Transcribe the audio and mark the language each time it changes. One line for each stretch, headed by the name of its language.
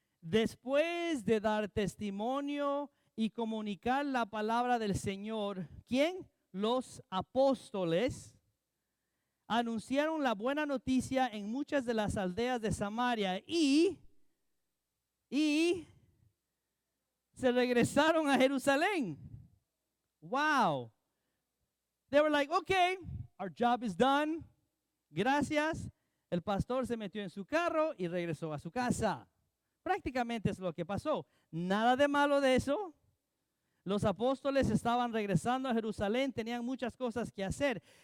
Spanish: Después de dar testimonio y comunicar la palabra del Señor, ¿quién? Los apóstoles anunciaron la buena noticia en muchas de las aldeas de Samaria y se regresaron a Jerusalén. Wow.
English: They were like, okay, our job is done.
Spanish: Gracias. El pastor se metió en su carro y regresó a su casa. Prácticamente es lo que pasó. Nada de malo de eso. Los apóstoles estaban regresando a Jerusalén, tenían muchas cosas que hacer.